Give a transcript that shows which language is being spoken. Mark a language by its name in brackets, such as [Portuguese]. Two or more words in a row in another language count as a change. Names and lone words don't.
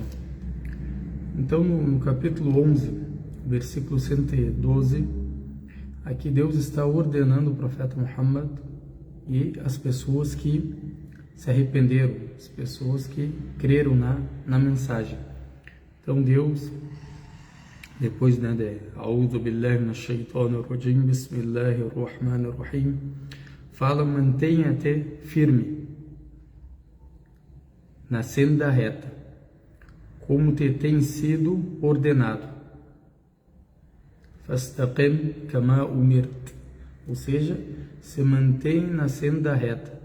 [Portuguese] Então, no capítulo 11, versículo 112, aqui Deus está ordenando o profeta Muhammad e as pessoas que se arrependeram, as pessoas que creram na mensagem. Então, Deus, depois de [Arabic] أعوذ بالله من الشيطان الرجيم، بسم الله الرحمن الرحيم, [Portuguese] fala: mantenha-te firme na senda reta, como te tem sido ordenado. [Arabic] فاستقم كما أمرت, [Portuguese] ou seja, se mantém na senda reta.